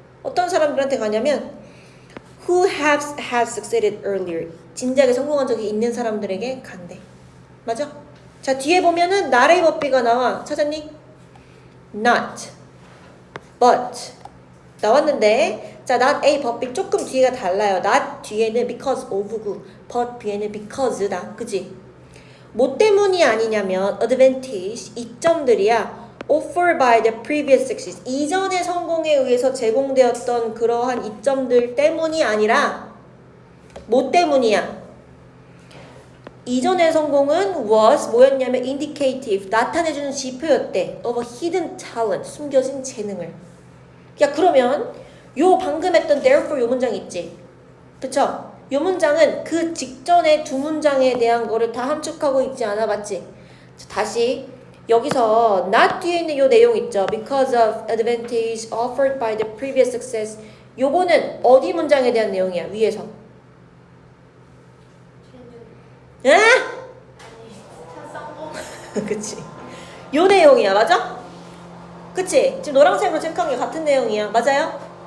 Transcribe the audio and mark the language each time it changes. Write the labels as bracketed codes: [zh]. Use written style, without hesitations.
[ko] 어떤 사람들한테 가냐면 [en] who have succeeded earlier, [ko] 진작에 성공한 적이 있는 사람들에게 간대. 맞아? 자, 뒤에 보면은 not의 법비가 나와. 찾았니? not, but 나왔는데 자, not a 법비 조금 뒤가 달라요. not 뒤에는 because of고 but 뒤에는 because다. 그치? 뭐 때문이 아니냐면 advantage, 이점들이야. [en] offered by the previous success, [ko] 이전의 성공에 의해서 제공되었던 그러한 이점들 때문이 아니라 뭐 때문이야? 이전의 성공은 was 뭐였냐면 indicative, 나타내주는 지표였대. [en] of a hidden talent, [ko] 숨겨진 재능을. 야, 그러면 요 방금 했던 therefore 요 문장 있지? 그쵸? 요 문장은 그 직전의 두 문장에 대한 거를 다 함축하고 있지 않아? 맞지? 자, 다시 여기서 not 뒤에 있는 요 내용 있죠? [en] Because of advantage offered by the previous success. [ko] 요거는 어디 문장에 대한 내용이야? 위에서. 에? 그치. 요 내용이야. 맞아? 그치? 지금 노란색으로 체크한 게 같은 내용이야. 맞아요?